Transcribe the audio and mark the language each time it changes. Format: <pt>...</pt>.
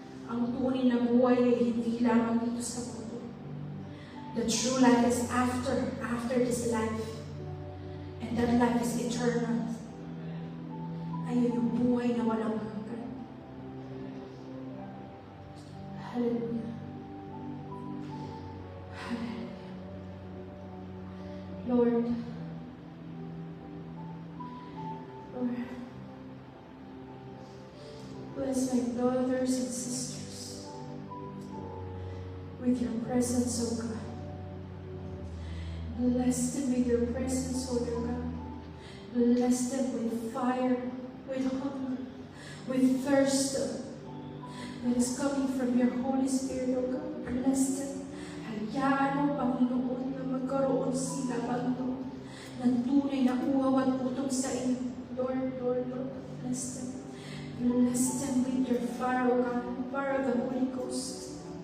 <tl>Ang tunay na buhay ay hindi lamang dito sa mundo.</tl> <en>The true life is after this life. And that life is eternal.</en> <tl>Ayun yung buhay na walang hanggan. Hallelujah. Hallelujah.</tl> <en>Lord, bless my brothers and sisters with your presence, O God. Bless them with your presence, O God. Bless them with fire, with hunger, with thirst that is coming from your Holy Spirit, O God. Bless them.</en> <tl>Hayaan mo, Panginoon, na magkaroon sila, Panginoon, ng tunay na uhaw at utong sa iyo.</tl> <en>Lord, bless them. Bless them with your fire, O God, the fire of the Holy Ghost.</en>